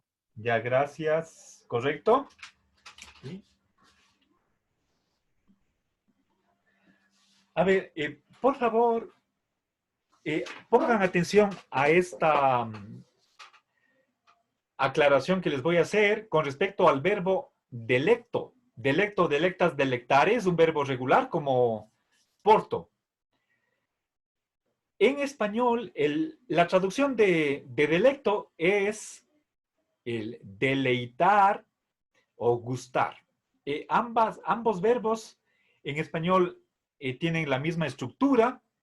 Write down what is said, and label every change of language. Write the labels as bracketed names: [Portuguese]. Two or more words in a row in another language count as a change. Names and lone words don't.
[Spanish] Ya, gracias. ¿Correcto? ¿Sí? A ver, por favor, pongan atención a esta aclaración que les voy a hacer con respecto al verbo delecto. [Latin] Delecto, delectas, delectare [Spanish] es un verbo regular como porto. En español, la traducción de delecto es el deleitar o gustar. Ambos verbos en español tienen la misma estructura.